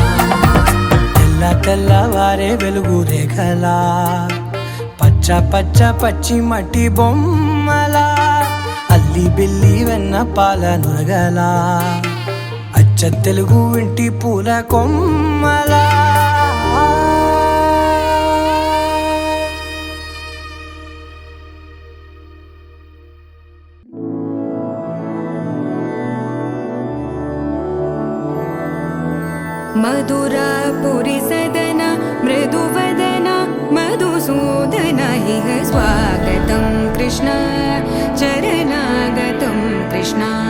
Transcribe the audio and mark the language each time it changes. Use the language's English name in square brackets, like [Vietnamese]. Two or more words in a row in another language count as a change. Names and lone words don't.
[Telugu] తెల్లవారే వెలుగు రేఖలా పచ్చ పచ్చ పచ్చి మట్టి బొమ్మలా అల్లి బిల్లి వెన్న పాల నురగలా అచ్చ తెలుగు ఇంటి పూల కొమ్మలా [Sanskrit] मधुरापुरी सदन मृदुवदन मधुसूदन इह स्वागतं कृष्ण चरणागतं कृष्ण